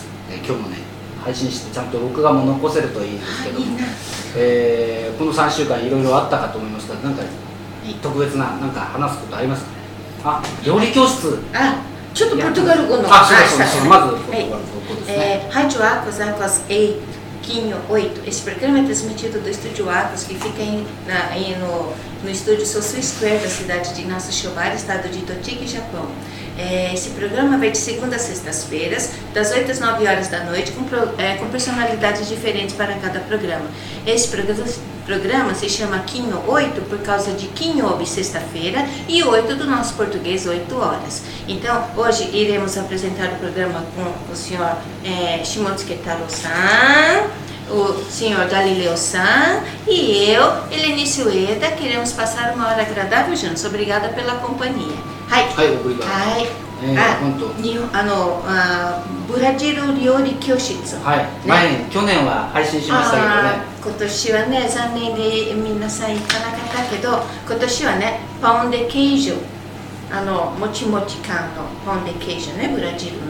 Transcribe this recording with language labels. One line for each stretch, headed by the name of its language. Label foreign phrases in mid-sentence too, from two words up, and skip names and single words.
Japanese: 今日もね配信してちゃんと録画も残せるといいんですけども、この3週間いろいろあったかと思いますが、なんか特別ななんか話すことありますかね。料理教室、ちょっとポルトガル語のそうまずポルトガル語ですね。
Portuguese: Rádio Aquas 8, Quinho 8. Esse programa é transmitido do estúdio Aquas, que fica no estúdio Sosu Square da cidade de Nasu Shobara, estado de Tochigi, Japão. Esse programa vai de segunda a sextas-feiras, das 8 às 9 horas da noite, com personalidades diferentes para cada programa. Esse programa se chama Quinho 8 por causa de Quinhobi, sexta-feira, e 8 do nosso português, 8 horas. Então, hoje iremos apresentar o programa com o senhor Shimotsuke Taro-san, o senhor Galileu-san e eu, Helenice Ueda, queremos passar uma hora agradável juntos. Obrigada pela companhia.
Japanese: はい、obrigado. ブラジル料理教室。去年は配信しましたけどね。今年はね、残念で皆さん行かなかったけど、今年はね、パンデケージョ、もちもち感のパンデケージョね、ブラジルの。